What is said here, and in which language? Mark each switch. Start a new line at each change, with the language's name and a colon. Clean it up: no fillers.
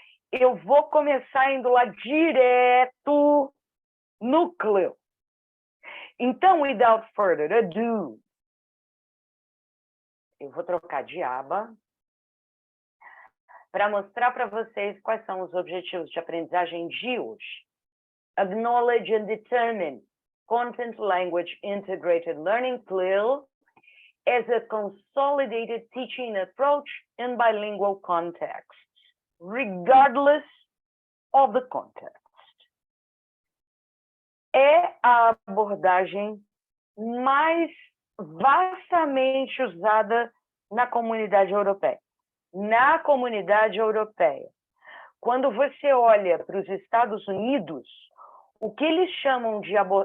Portuguese: Eu vou começar indo lá direto no Cleo. Então,
English: without further ado,
Portuguese: eu vou trocar de aba para mostrar para vocês quais são os objetivos de aprendizagem de hoje.
English: Acknowledge and determine Content Language Integrated Learning CLIL as a consolidated teaching approach in bilingual contexts, regardless of the context.
Portuguese: É a abordagem mais vastamente usada na comunidade europeia. Na comunidade europeia, quando você olha para os Estados Unidos, o que eles chamam de...